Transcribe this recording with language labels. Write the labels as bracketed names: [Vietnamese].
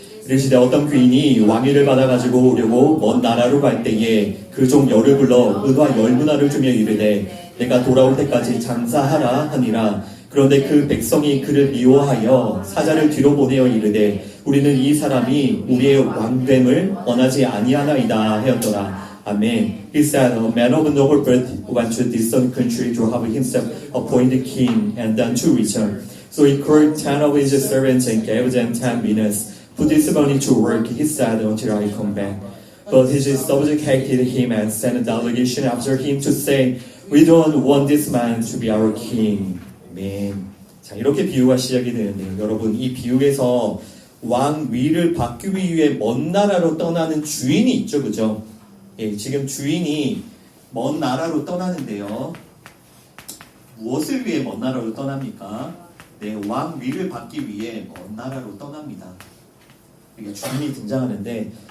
[Korean] 이르시되 어떤 귀인이 왕위를 받아가지고 오려고 먼 나라로 갈 때에 그 종 열을 불러 은과 열문화를 주며 이르되 내가 돌아올 때까지 장사하라 하니라. 그런데 그 백성이 그를 미워하여 사자를 뒤로 보내어 이르되 우리는 이 사람이 우리의 왕됨을 원하지 아니하나이다 하였더라. [English] Amen. He said, a man of noble birth went to a distant country to have himself appointed king and then to return. So he called 10 of his servants and gave them 10 minas. Put this money to work, he said, until I come back. But his subjects hated him and sent a delegation after him to say, we don't want this man to be our king. Amen. [Korean] 자, 이렇게 비유가 시작이 되는데요. 여러분, 이 비유에서 왕위를 받기 위해 먼 나라로 떠나는 주인이 있죠. 그죠? 예, 지금 주인이 먼 나라로 떠나는데요. 무엇을 위해 먼 나라로 떠납니까? 네, 왕위를 받기 위해 먼 나라로 떠납니다. 이게 주인이 등장하는데